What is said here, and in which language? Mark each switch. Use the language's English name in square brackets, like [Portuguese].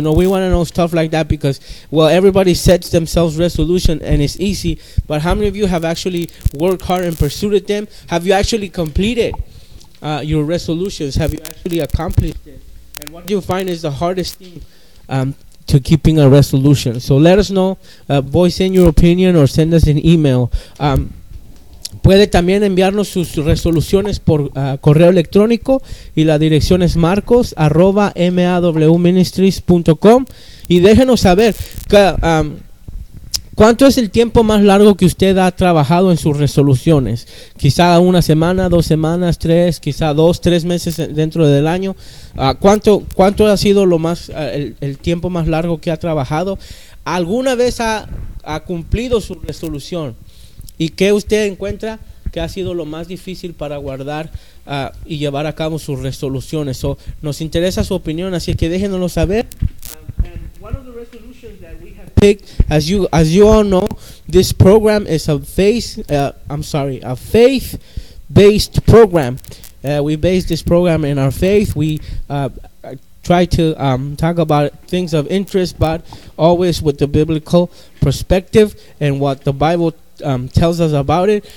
[English] You know, we want to know stuff like that, because, well, everybody sets themselves resolution and it's easy, but how many of you have actually worked hard and pursued them? Have you actually completed your resolutions? Have you actually accomplished it? And what do you find is the hardest thing to keeping a resolution? So let us know, voice in your opinion or send us an email. [Spanish] Puede también enviarnos sus resoluciones por correo electrónico, y la dirección es marcos@mawministries.com. Y déjenos saber cuánto es el tiempo más largo que usted ha trabajado en sus resoluciones. Quizá una semana, dos semanas, tres, quizá dos, tres meses dentro del año. ¿Cuánto ha sido lo más el tiempo más largo que ha trabajado? ¿Alguna vez ha cumplido su resolución? ¿Y qué usted encuentra que ha sido lo más difícil para guardar y llevar a cabo sus resoluciones? So, nos interesa su opinión, así que déjenoslo saber. [English] One of the resolutions that we have picked, as you all know, this program is a faith-based program. We base this program in our faith. We try to talk about things of interest, but always with the biblical perspective and what the Bible tells us about it.